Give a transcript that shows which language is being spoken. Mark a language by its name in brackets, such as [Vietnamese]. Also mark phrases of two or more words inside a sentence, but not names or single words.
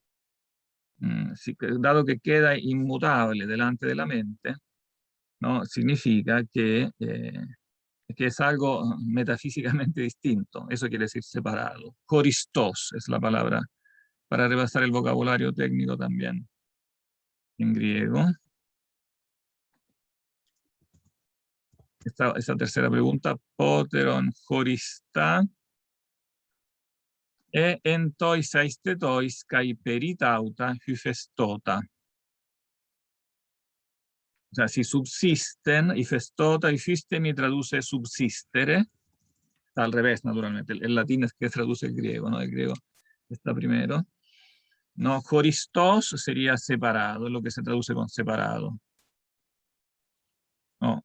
[Spanish] Dado que queda inmutable delante de la mente, ¿no?, significa que es algo metafísicamente distinto. Eso quiere decir separado. Choristos es la palabra para repasar el vocabulario técnico también en griego. Esta tercera pregunta, [Greek] πότερον χωριστὰ ἐν τοῖς αἰσθητοῖς καὶ περὶ ταῦτα ὑφεστῶτα. [Spanish] O sea, si subsisten, y festota y fistemi traduce subsistere, está al revés, naturalmente. El latín es que traduce el griego, ¿no? El griego está primero. No, choristos sería separado, es lo que se traduce con separado. No.